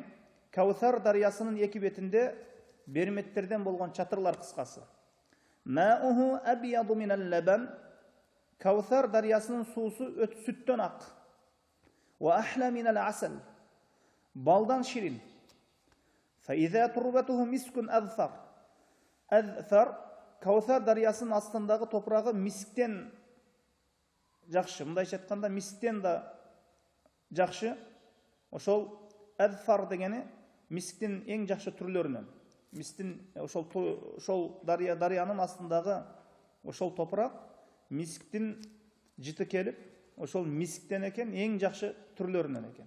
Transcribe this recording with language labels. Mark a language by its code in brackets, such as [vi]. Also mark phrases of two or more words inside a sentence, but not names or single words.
[ky] Кавсар дарыясынын эки бетинде берметтерден болгон чатырлар кыскасы. [ar] ماؤه أبيض من اللبن. [ky] Кавсар дарыясынын суусу сүттөн ак. [ar] وأحلى من العسل. [ky] Балдан ширин. [ar] فإذا تربته مسك أذفر. [ky] Кавсар дарыясынын астындагы топурагы мисктен жакшы. Мындайча айтканда мисктен да жакшы. Ошол Азфар дегени мисктин эң жакшы түрлөрүнөн. Мисктин ошол дарыянын астындагы ошол топурак мисктин жыты келип, ошол мисктен экен, эң жакшы түрлөрүнөн экен.